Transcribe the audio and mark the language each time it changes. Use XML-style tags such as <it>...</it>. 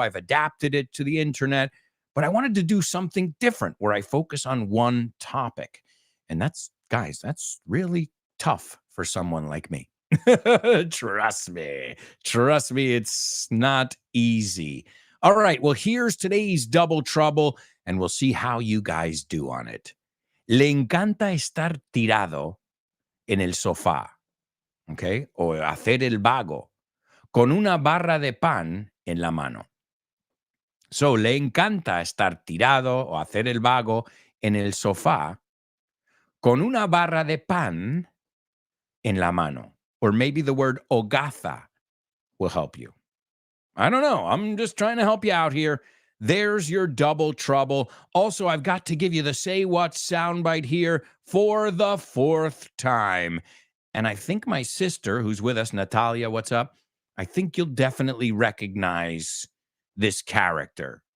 <en>I've adapted it to the internet. But I wanted to do something different where I focus on one topic. And that's really tough for someone like me. Trust me, it's not easy. All right, well, here's today's double trouble, and we'll see how you guys do on it.</en> <es>Le encanta estar tirado en el sofá. Okay, o hacer el vago con una barra de pan en la mano. So, le encanta estar tirado o hacer el vago en el sofá con una barra de pan en la mano.</es> <en>Or maybe the word hogaza will help you. I don't know. I'm just trying to help you out here. There's your double trouble. Also, I've got to give you the Say What soundbite here for the fourth time. And I think my sister, who's with us, Natalia, what's up? I think you'll definitely recognize this character.</en>